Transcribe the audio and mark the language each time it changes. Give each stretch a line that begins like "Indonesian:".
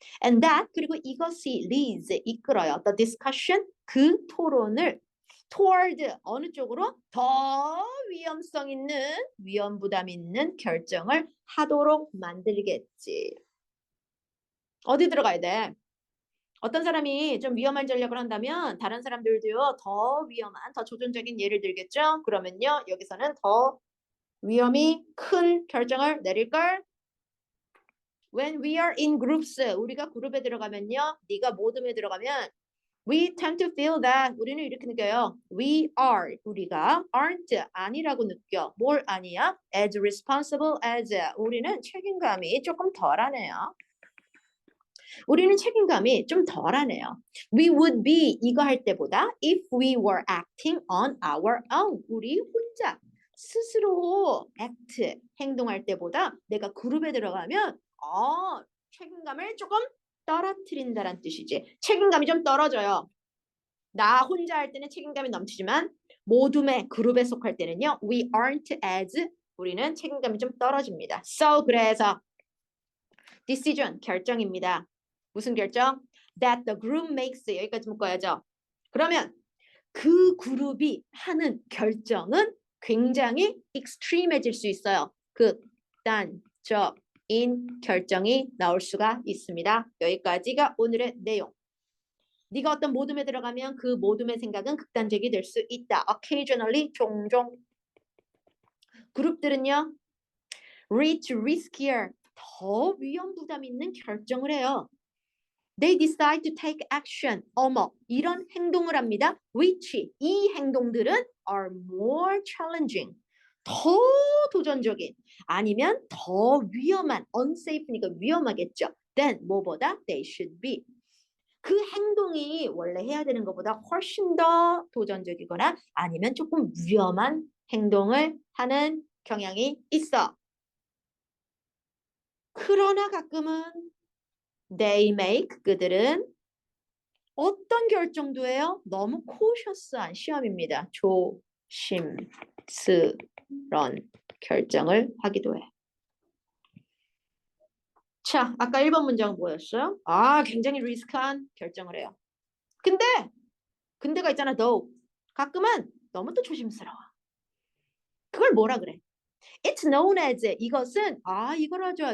English: And that
Korean: 그리고 이것이
English: leads
Korean: 이끌어요.
English: The discussion
Korean: 그 토론을
English: toward
Korean: 어느 쪽으로 더 위험성 있는 위험 부담 있는 결정을 하도록 만들겠지. 어디 들어가야 돼? 어떤 사람이 좀 위험한 전략을 한다면 다른 사람들도요 더 위험한 더 조전적인 예를 들겠죠. 그러면요 여기서는 더 위험이 큰 결정을 내릴걸.
English: When we are in groups,
Korean: 우리가 그룹에 들어가면요. 네가 모둠에 들어가면
English: we tend to feel that
Korean: 우리는 이렇게 느껴요.
English: We are
Korean: 우리가
English: aren't
Korean: 아니라고 느껴. 뭘 아니야?
English: As responsible as
Korean: 우리는 책임감이 조금 덜하네요. 우리는 책임감이 좀 덜하네요.
English: We would be
Korean: 이거 할 때보다
English: if we were acting on our own
Korean: 우리 혼자 스스로 act, 행동할 때보다 내가 그룹에 들어가면 책임감을 조금 떨어뜨린다는 뜻이지. 책임감이 좀 떨어져요. 나 혼자 할 때는 책임감이 넘치지만 모둠의 그룹에 속할 때는요.
English: We aren't as
Korean: 우리는 책임감이 좀 떨어집니다. So 그래서 decision 결정입니다. 무슨 결정?
English: That the group makes
Korean: 여기까지 묶어야죠. 그러면 그 그룹이 하는 결정은 굉장히 extreme해질 수 있어요. 극단적인 결정이 나올 수가 있습니다. 여기까지가 오늘의 내용. 네가 어떤 모둠에 들어가면 그 모둠의 생각은 극단적이 될 수 있다.
English: Occasionally,
Korean: 종종. 그룹들은요.
English: Reach riskier,
Korean: 더 위험 부담 있는 결정을 해요.
English: They decide to take action.
Korean: 어머, 이런 행동을 합니다.
English: Which,
Korean: 이 행동들은
English: are more challenging.
Korean: 더 도전적인. 아니면 더 위험한, unsafe니까 위험하겠죠.
English: Then,
Korean: 뭐보다
English: they should be.
Korean: 그 행동이 원래 해야 되는 것보다 훨씬 더 도전적이거나 아니면 조금 위험한 행동을 하는 경향이 있어. 그러나 가끔은
English: they make,
Korean: 그들은 어떤 결정도 해요? 너무 cautious한 시험입니다. 조심스런 결정을 하기도 해. 자, 아까 1번 문장은 뭐였어요? 굉장히 리스크한 결정을 해요. 근데가 있잖아, though. 가끔은 너무 또 조심스러워. 그걸 뭐라 그래?
English: It's known as,
Korean: 이것은 이거라죠.